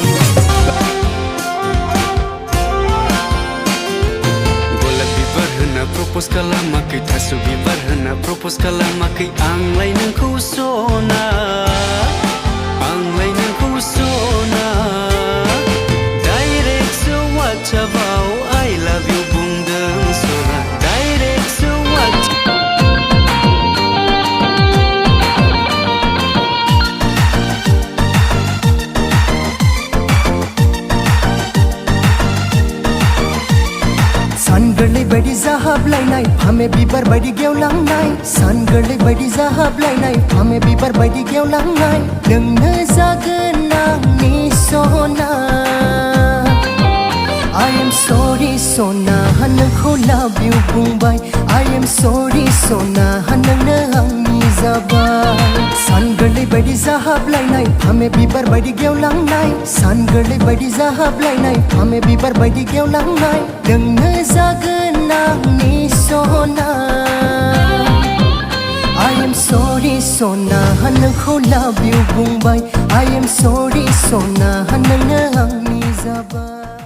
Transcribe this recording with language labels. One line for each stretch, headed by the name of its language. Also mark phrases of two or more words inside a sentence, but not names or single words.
Bodo: प्रपोज खालामाखै थास' बिबार होना प्रपोज खालामाखै आंलाय नोंखौ सना आंलाय नोंखौ सना डाइरेक्ट सो वाट्सएपआव
English: I love you
Bodo: बुंदों सना डाइरेक्ट सो सान गोरलै बायदि जाहाबलायनाय फामे बिबार बायदि गेवलांनाय सान गोरलै बायदि जाहाबलायनाय फामे बिबार बायदि गेवलांनाय नोंनो जागोन आंनि सना
English: I am sorry
Bodo: सना नोंखौ
English: love you
Bodo: बुंबाय
English: I am sorry
Bodo: सना नोंनो आंनि जाबाय सान गोरलै बायदि जाहाबलायनाय फामे बिबार बायदि गेवलांनाय सान गोरलै बायदि जाहाबलायनाय फामे बिबार बायदि गेवलांनाय नोंनो जागोन आंनि सना
English: I am sorry
Bodo: सना नोंखौ
English: love you
Bodo: बुंबाय
English: I am sorry
Bodo: सना नोंनो आंनि जाबाय